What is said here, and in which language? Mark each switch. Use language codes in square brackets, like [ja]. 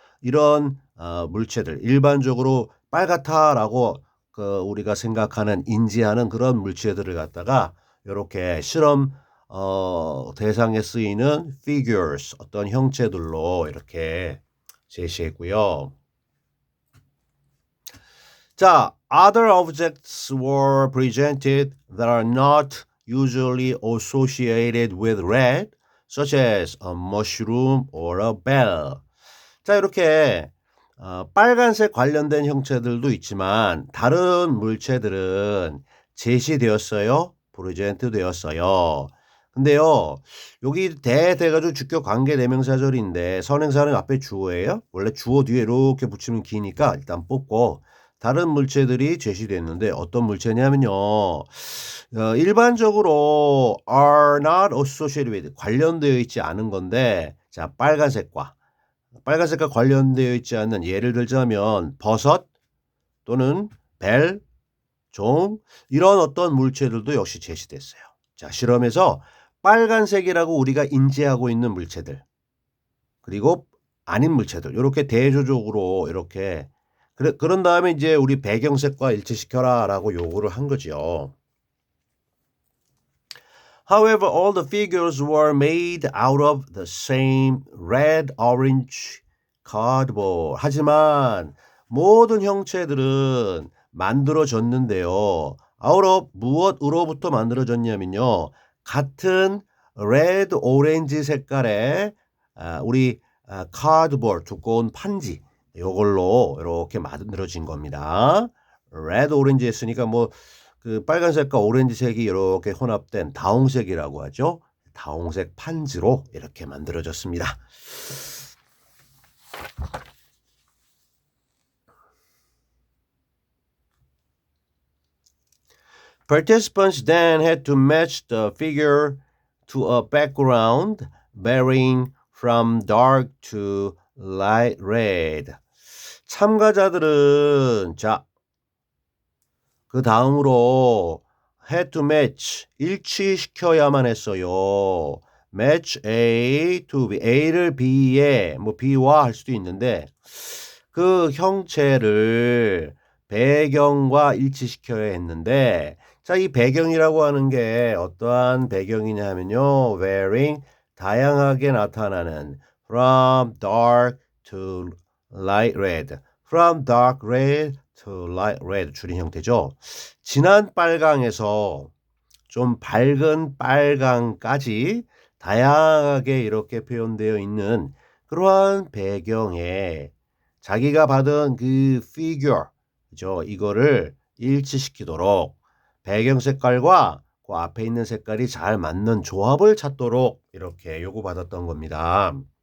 [ko] 이런 물체들 일반적으로 빨갛다라고 우리가 생각하는 인지하는 그런 물체들을 갖다가 이렇게 실험 대상에 쓰이는 figures 어떤 형체들로 이렇게 제시했고요. [en] 자, other objects were presented that are not usually associated with red, such as a mushroom or a bell. [ko] 자, 이렇게 빨간색 관련된 형체들도 있지만 다른 물체들은 제시되었어요. 프레젠트 되었어요. 근데요, 여기 대가지고 주격 관계 대명사절인데 선행사는 앞에 주어예요. 원래 주어 뒤에 이렇게 붙이면 기니까 일단 뽑고 다른 물체들이 제시됐는데 어떤 물체냐면요. 일반적으로 [en] are not associated with [ko] 관련되어 있지 않은 건데 자 빨간색과 관련되어 있지 않는 예를 들자면 버섯 또는 벨, 종 이런 어떤 물체들도 역시 제시됐어요. 자 실험에서 빨간색이라고 우리가 인지하고 있는 물체들 그리고 아닌 물체들 이렇게 대조적으로 이렇게 그런 다음에 이제 우리 배경색과 일치시켜라라고 요구를 한 거죠. [en] However, all the figures were made out of the same red, orange cardboard. [ko] 하지만 모든 형체들은 만들어졌는데요. out of 무엇으로부터 만들어졌냐면요. 같은 [en] red, orange [ko] 색깔의 우리 cardboard 두꺼운 판지 이걸로 이렇게 만들어진 겁니다. red, orange 했으니까 그 빨간색과 오렌지색이 이렇게 혼합된 다홍색이라고 하죠. 다홍색 판지로 이렇게 만들어졌습니다. [en] Participants then had to match the figure to a background varying from dark to light red. [ko] 참가자들은 자, 그 다음으로 [en] had to match [ko] 일치시켜야만 했어요. [en] match A to B. [ko] A를 B에 뭐 B와 할 수도 있는데 그 형체를 배경과 일치시켜야 했는데 자, 이 배경이라고 하는 게 어떠한 배경이냐 하면요. [en] wearing [ko] 다양하게 나타나는 [en] from dark to light red. from dark red to light red [ko] 줄인 형태죠. 진한 빨강에서 좀 밝은 빨강까지 다양하게 이렇게 표현되어 있는 그러한 배경에 자기가 받은 그 figure, 그죠? 이거를 일치시키도록 배경 색깔과 그 앞에 있는 색깔이 잘 맞는 조합을 찾도록 이렇게 요구받았던 겁니다.